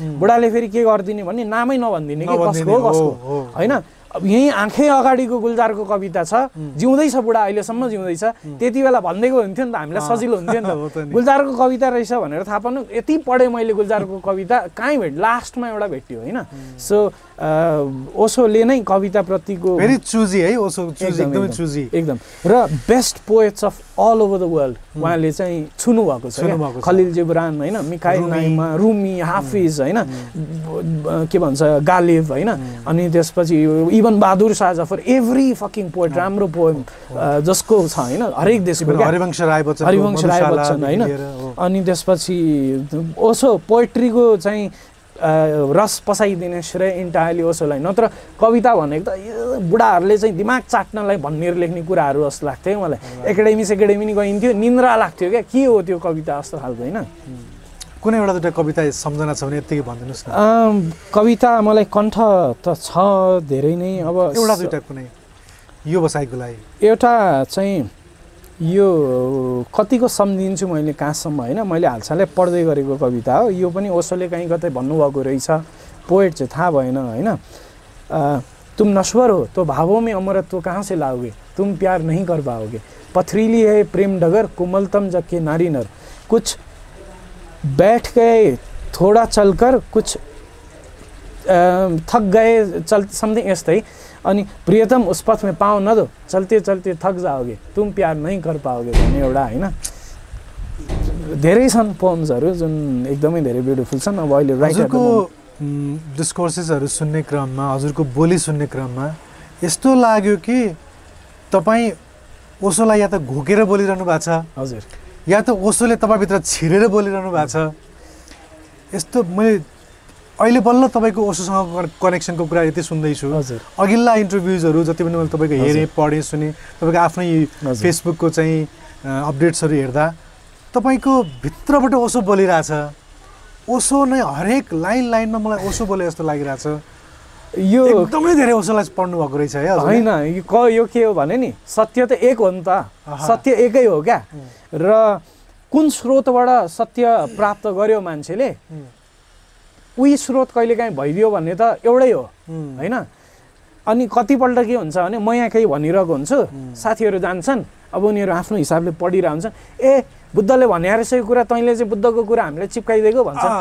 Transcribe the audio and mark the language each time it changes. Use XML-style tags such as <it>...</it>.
<ne>बुढाले फेरि के गरिदिने भने नामै नभनिदिने कि कसको होइन। अब यहीँ आँखै अगाडिको गुलजारको कविता छ, जिउँदैछ बुढा, अहिलेसम्म जिउँदैछ, त्यति बेला भनिदिएको हुन्थ्यो नि त, हामीलाई सजिलो हुन्थ्यो नि त। गुलजारको कविता रहेछ भनेर थाहा पाउनु, यति पढेँ मैले गुलजारको कविता, कहीँ लास्टमा एउटा भेट्यो होइन। सो ओशोले नै कविताप्रतिको</ne> <en>very choosy है, Osho choosy, एकदमै choosy</en> <ne>एकदम।</ne> <en>र best poets of all over the world</en> <ne>उहाँले चाहिँ छुनु भएको छ। खलिल जिब्रान होइन, मिखाइल नाइमा, रुमी, हाफिज होइन, के भन्छ गालिब होइन, अनि त्यसपछि even Bahadur Shah Zafar,</ne> <en>every fucking poet,</en> <ne>राम्रो पोएम जसको छ होइन, हरेक देशको, हरिवंश राय बच्चन होइन। अनि त्यसपछि ओशो पोएट्रीको चाहिँ रस पसाइदिने श्रेय इन्टायरली ओशोलाई। नत्र कविता भनेको त बुढाहरूले चाहिँ दिमाग चाट्नलाई भनेर लेख्ने कुराहरू जस्तो लाग्थ्यो मलाई। एकाडेमी नि गइन्थ्यो, निन्द्रा लाग्थ्यो क्या, के हो त्यो कविता जस्तो खालको होइन। कुनै एउटा दुईवटा कविता सम्झना छ भने यतिकै भनिदिनुहोस् न। कविता मलाई कण्ठ त छ धेरै नै, अब एउटा दुईवटा कुनै यो बसाइको लागि। एउटा चाहिँ यो कतिको सम्झिन्छु मैले कहाँसम्म होइन, मैले हालसालै पढ्दै गरेको कविता हो यो पनि। ओशोले कहीँ कतै भन्नुभएको रहेछ, पोएट चाहिँ थाहा भएन होइन।</ne> <hi>तुम नश्वर हो तो भावों में अमरत्व कहाँ से लाओगे, तुम प्यार नहीं कर पाओगे, पथरीली है प्रेम डगर, कोमलतम जग के नारी नर, कुछ बैठ गए थोड़ा चलकर, कुछ थक गए चल, समथिङ यस्तै। अनि प्रियतम उस पथ में पाँव न दो, चलते चलते थक जाओगे, तुम प्यार नहीं कर पाओगे</hi> <ne>भन्ने एउटा होइन। धेरै छन् पोम्सहरू जुन एकदमै धेरै ब्युटिफुल छन्। अब अहिले हजुरको डिस्कोर्सेसहरू सुन्ने क्रममा, हजुरको बोली सुन्ने क्रममा यस्तो लाग्यो कि तपाईँ ओशोलाई या त घोकेर बोलिरहनु भएको छ, हजुर, या त ओशोले तपाईँभित्र छिरेर बोलिरहनु भएको छ। यस्तो मैले अहिले बल्ल तपाईँको ओशोसँग कनेक्सनको कुरा यति सुन्दैछु। अघिल्ला इन्टरभ्युजहरू जति पनि मैले तपाईँको हेरेँ, पढेँ, सुनेँ, तपाईँको आफ्नै फेसबुकको चाहिँ अपडेट्सहरू हेर्दा तपाईँको भित्रबाट ओशो बोलिरहेछ। ओशो नै हरेक लाइनमा मलाई ओशो बोले जस्तो लागिरहेछ। यो एकदमै धेरै ओशोलाई पढ्नु भएको रहेछ है। होइन, यो के हो भने नि, सत्य त एक हो नि त, सत्य एकै हो क्या। र कुन स्रोतबाट सत्य प्राप्त गर्यो मान्छेले, उही स्रोत कहिलेकाहीँ भइदियो भन्ने त एउटै हो होइन। अनि कतिपल्ट के हुन्छ भने म यहाँ केही भनिरहेको हुन्छु, साथीहरू जान्छन्, अब उनीहरू आफ्नो हिसाबले पढिरहेको हुन्छन्, ए बुद्धले भने रहेछ यो कुरा, तैँले चाहिँ बुद्धको कुरा हामीले चिप्काइदिएको भन्छ।</ne>